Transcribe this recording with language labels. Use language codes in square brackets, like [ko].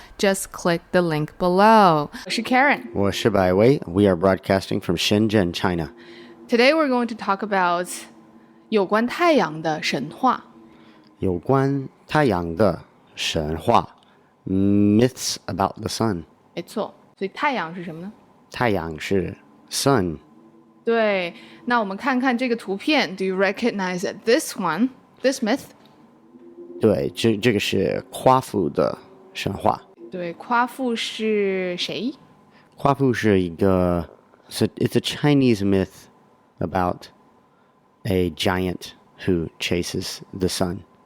[en] Just click the link below. 我是 Karen. [zh] 我是百威. [en] We are broadcasting from Shenzhen, China. Today we're going to talk about 有关太阳的神话。 [zh] 有关太阳的神话 Myths about the sun. 没错，所以太阳是什么呢？太阳是 sun. 对，那我们看看这个图片。 [en] Do you recognize this one?This myth? [zh] 对，这个是夸父的神话。对，夸父是谁？ [en] 夸父是一个 it's a Chinese myth about a giant who chases the sun.